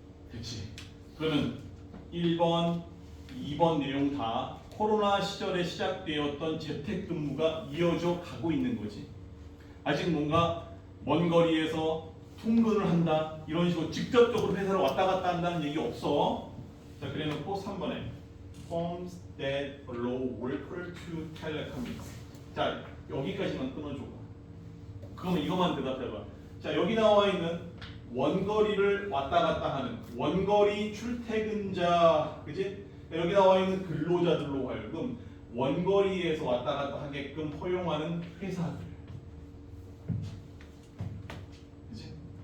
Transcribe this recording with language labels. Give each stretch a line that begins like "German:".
Korean: 그렇지. 그러면 1번, 2번 내용 다 코로나 시절에 시작되었던 재택근무가 이어져 가고 있는 거지. 아직 뭔가 먼 거리에서 통근을 한다 이런 식으로 직접적으로 회사를 왔다 갔다 한다는 얘기 없어. 자, 그래놓고 3번에
English: Firms that allow worker to telecommute.
Korean: 자, 여기까지만 끊어줘. 그러면 이것만 대답해봐. 자, 여기 나와 있는 원거리를 왔다 갔다 하는 원거리 출퇴근자, 그지? 여기 나와 있는 근로자들로 하여금 원거리에서 왔다 갔다 하게끔 허용하는 회사들, 그지?